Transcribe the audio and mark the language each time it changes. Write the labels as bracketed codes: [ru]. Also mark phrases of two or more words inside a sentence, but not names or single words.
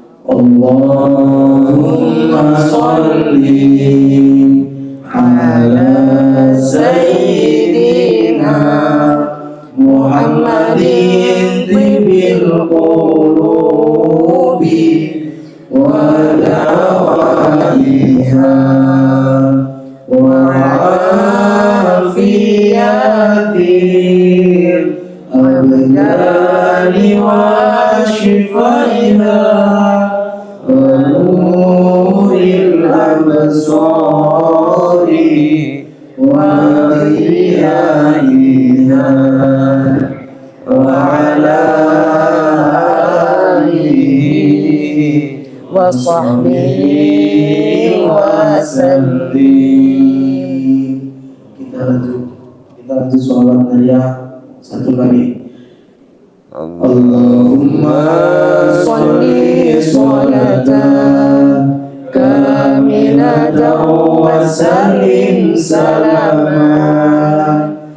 [ar] اللهم صل على سيدنا محمد طب القلوب ودوائها وعافية الأبدان وشفائها ونور الأبصار وضيائها وعلى آله وصحبه وسلم. [id] Kita lanjut sholawat Nabiya satu kali. [ar] اللهم صل صلاة كاملة وسلم سلاما